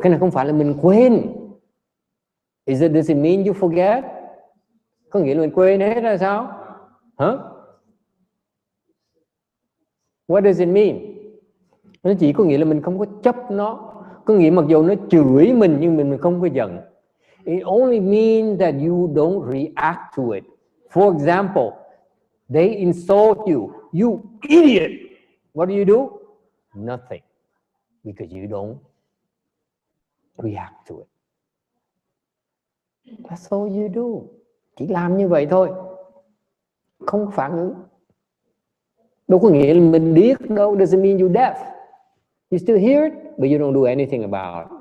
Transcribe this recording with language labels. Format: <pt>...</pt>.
<vi>Cái này không phải là mình quên.</vi> <en>Does it mean you forget?</en> <vi>Có nghĩa là mình quên hết là sao?</vi> <en>What does it mean?</en> <vi>Nó chỉ có nghĩa là mình không có chấp nó. Có nghĩa mặc dù nó chửi mình nhưng mình không có giận.</vi> <en>It only means that you don't react to it. For example, they insult you. You idiot! What do? Nothing. Because you don't react to it. That's all you do.</en> <vi>Chỉ làm như vậy thôi. Không phản ứng. Đâu có nghĩa là mình điếc đâu.</vi> <en>Doesn't mean you deaf. You still hear it, but you don't do anything about it.</en>